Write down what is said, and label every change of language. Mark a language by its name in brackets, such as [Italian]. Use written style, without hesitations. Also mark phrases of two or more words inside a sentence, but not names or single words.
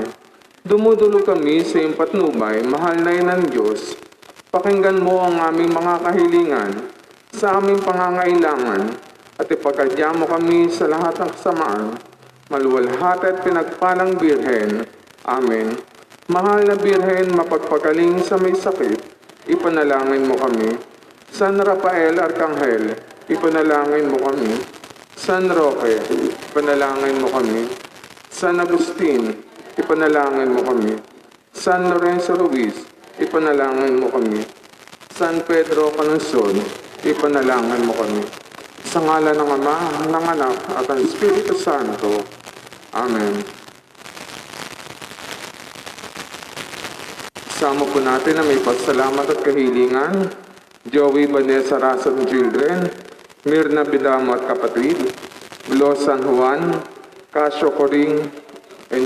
[Filipino] Dumudulog kami sa iyong patnubay, mahal na ina ng Diyos. Pakinggan mo ang aming mga kahilingan sa aming pangangailangan at ipagkadya mo kami sa lahat ng kasamaan. Maluwalhati at pinagpalang Birhen. Amen. Mahal na Birhen, mapagpagaling sa may sakit, ipanalangin mo kami. San Rafael Arcangel, ipanalangin mo kami. San Roque, ipanalangin mo kami. San Agustin, ipanalangin mo kami. San Lorenzo Ruiz, ipanalangin mo kami. San Pedro Canonson, ipanalangin mo kami. Sa ngala ng Ama, ng Anak, at ng Espiritu Santo. Amen. Sama po natin na may pasalamat at kahilingan. Joey Vanessa Rason Children, Mirna Bidamo at kapatid, Glo San Juan, Casio Coring and